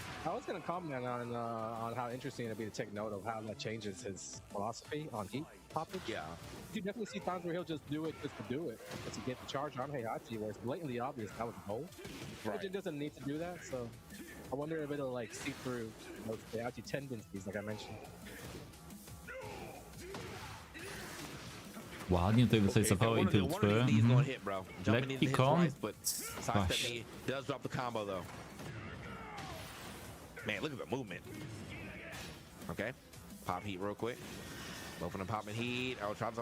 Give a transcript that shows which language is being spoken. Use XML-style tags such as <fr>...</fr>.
<en>I was going to comment on how interesting it'd be to take note of how that changes his philosophy on heat poppage. Yeah. You definitely see times where he'll just do it just to do it, just to get the charge on Heihachi, where it's blatantly obvious that was the goal. Right. Devil-Jin doesn't need to do that, so I wonder if it'll like see through those Heihachi tendencies, like I mentioned.</en> <pl>Ładnie tutaj wycofała i tutwy. Lekki kąt.</pl> <en>Sidestep does drop the combo though. Man, look at the movement. Okay, pop heat real quick. Both of them popping heat. Oh, try to.</en>